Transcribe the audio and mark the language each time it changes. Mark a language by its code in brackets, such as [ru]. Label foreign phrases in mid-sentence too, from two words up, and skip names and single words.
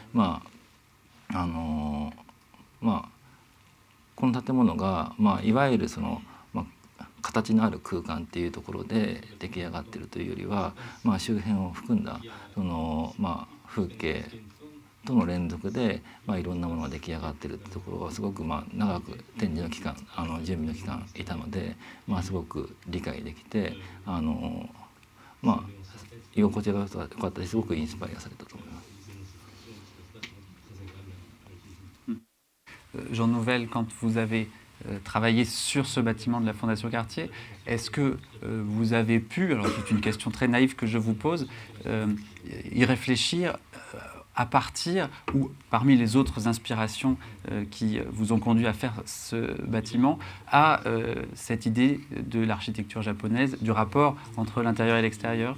[ja] この建物が、いわゆるその、形のある空間っていうところで出来上がってるというよりは、周辺を含んだその、風景との連続で、いろんなものが出来上がってるってところはすごく長く展示の期間準備の期間いたので、すごく理解できて居心地が良かったしすごくインスパイアされたと思います。 [fr] Jean Nouvel, quand vous avez travaillé sur ce bâtiment de la Fondation Cartier, est-ce que vous avez pu, alors c'est une question très naïve que je vous pose, y réfléchir à partir ou parmi les autres inspirations qui vous ont conduit à faire ce bâtiment, à cette idée de l'architecture japonaise, du rapport entre l'intérieur et l'extérieur?